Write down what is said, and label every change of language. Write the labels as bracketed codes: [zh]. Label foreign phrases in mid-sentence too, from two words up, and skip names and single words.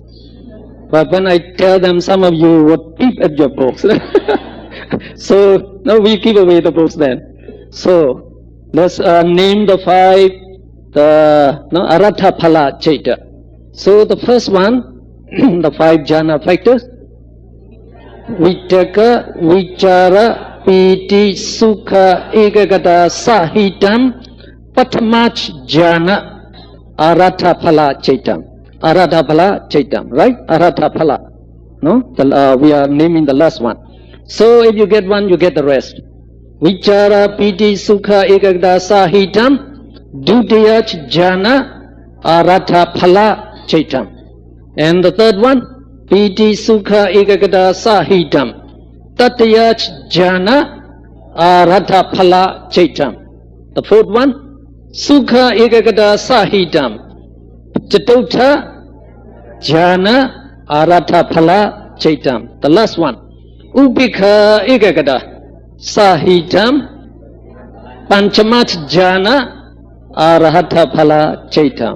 [en] But when I tell them, some of you would peep at your books. So now we give away the books then. So let's name the 5 [pi] Arhatha Phala Chaita. [en] So the first one, the 5 jhana factors, [pi] Vitaka, Vichara, Piti, Sukha, Ekagata, Sahitam, Patamach jhana, Arhatha Phala Chaitam. Arhatha Phala Chaitam, [en] right? [pi] Arhatha Phala. [en] No? We are naming the last one. So if you get one, you get the rest. [pi] Vichara, Piti, Sukha, Ekagata, Sahitam, Dutiyach jhana, Arhatha Phala Chaitam. [en] And the third one, [pi] Piti Sukha Ekagata Sahitam, Tatiyach jhana, Arhatha Phala Chaitam. [en] The fourth one, [pi] Sukha Ekagata Sahitam, Chatotha jhana, Arhatha Phala Chaitam. [en] The last one, [pi] Upekha Ekagata Sahitam, Panchamach jhana, Arhatha Phala Chaitam.